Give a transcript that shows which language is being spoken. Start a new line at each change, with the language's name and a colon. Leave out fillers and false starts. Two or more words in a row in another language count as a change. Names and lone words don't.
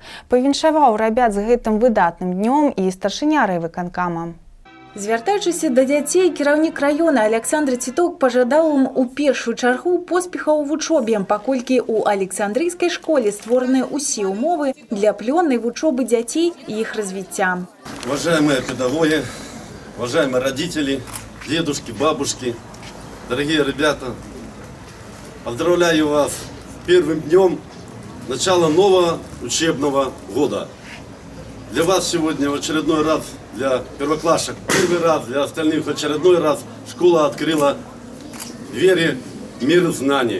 Belarusian: Павіншаваў рабят з гэтым выдатным днём і старшыня райвыканкама. Звяртаючыся да дзяцей, кіраўнік раёна Александр Ціток пажадаў ім у першую чаргу поспехаў у вучобе, паколькі у Александрыйскай школе створаныя ўсе ўмовы для плённай вучобы дзяцей і іх развіцця.
Russian: Уважаемые педагоги, уважаемые родители, дедушки, бабушки, дорогие ребята, поздравляю вас с первым днем начала нового учебного года. Для вас сегодня в очередной раз, для первоклашек первый раз, для остальных в очередной раз школа открыла двери в мир знаний.